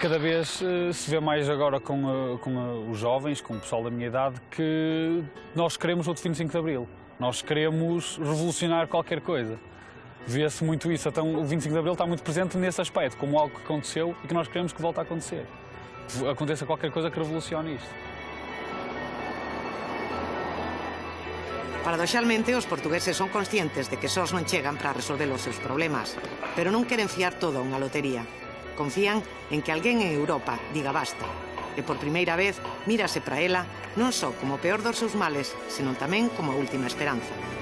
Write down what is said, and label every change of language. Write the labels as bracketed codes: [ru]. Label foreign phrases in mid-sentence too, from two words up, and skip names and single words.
[pt] cada vez se vê mais agora com os jovens, com o pessoal da minha idade, que nós queremos outro 25 de Abril. Nós queremos revolucionar qualquer coisa. Vê-se muito isso. Então, o 25 de Abril está muito presente nesse aspecto, como algo que aconteceu e que nós queremos que volte a acontecer. Que aconteça qualquer coisa que revolucione isto. [gl] Paradoxalmente, os portugueses son conscientes de que sós non chegan para resolver os seus problemas, pero non queren fiar todo a unha lotería. Confían en que alguén en Europa diga basta. E por primeira vez mírase para ela non só como o peor dos seus males, senón tamén como a última esperanza.